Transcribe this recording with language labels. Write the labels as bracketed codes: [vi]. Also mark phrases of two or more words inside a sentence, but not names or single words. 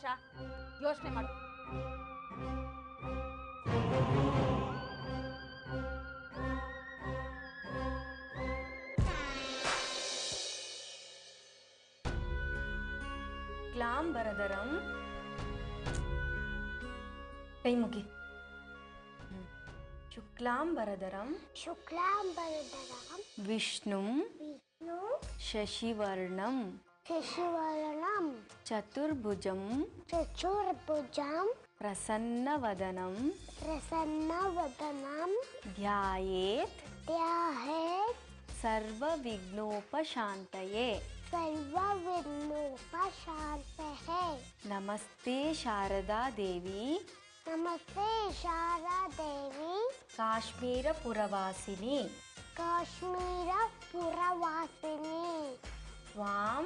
[kn] ಯೋಚನೆ ಮಾಡು. ಕ್ಲಾಂಬರಧರಂ ಕೈ ಮುಗಿ. [sa] ಶುಕ್ಲಾಂಬರಧರಂ ಶುಕ್ಲಾಂಬರಧರಂ ವಿಷ್ಣುಂ ವಿಷ್ಣು ಶಶಿವರ್ಣಂ ಶಶಿವರ್ಣಂ ಚತುರ್ಭುಜಂ ಚತುರ್ಭುಜಂ ಪ್ರಸನ್ನವದನಂ ಪ್ರಸನ್ನವದನಂ ಧ್ಯಾಯೇತ್ ಧ್ಯಾಯೇತ್ ಸರ್ವವಿಘ್ನೋಪಶಾಂತಯೇ. सर्वविघ्नोपशान्तये। नमस्ते शारदा देवी नमस्ते शारदा देवी काश्मीरपुरवासिनी काश्मीरपुरवासिनी त्वां